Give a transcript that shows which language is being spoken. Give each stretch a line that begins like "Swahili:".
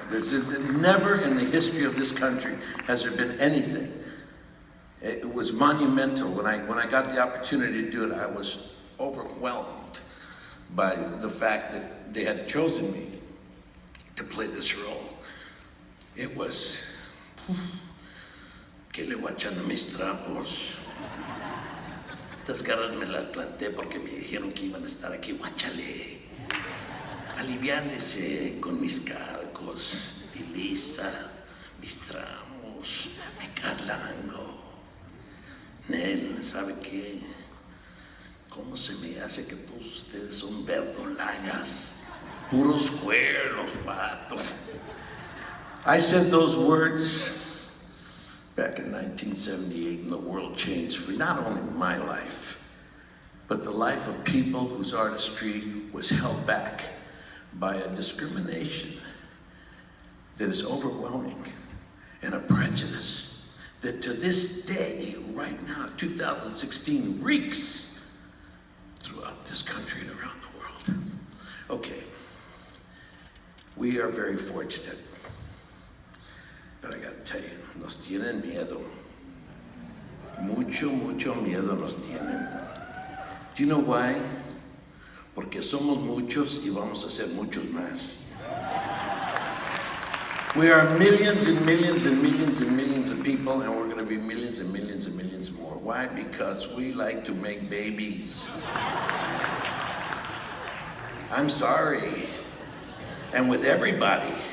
English: There's never in the history of this country has there been anything. It was monumental. When I got the opportunity to do it, I was overwhelmed by the fact that they had chosen me to play this role. It was,
Spanish: que le voy echando mis trapos. Estas garras me las planté porque me dijeron que iban a estar aquí. Guáchale, aliviánese con mis calcos, y lisa, mis tramos, mi carlango. Nel, ¿sabe qué? ¿Cómo se me hace que todos ustedes son verdolagas? Puros cueros, vatos.
English: I said those words back in 1978, and the world changed for not only my life, but the life of people whose artistry was held back by a discrimination that is overwhelming and a prejudice that to this day, right now, 2016, reeks throughout this country and around the world. Okay, we are very fortunate. But I gotta tell you,
Spanish: nos tienen miedo. Mucho miedo nos tienen.
English: Do you know why?
Spanish: Porque somos muchos y vamos a ser muchos más.
English: We are millions and millions and millions and millions of people, and we're gonna be millions and millions and millions more. Why? Because we like to make babies. I'm sorry. And with everybody.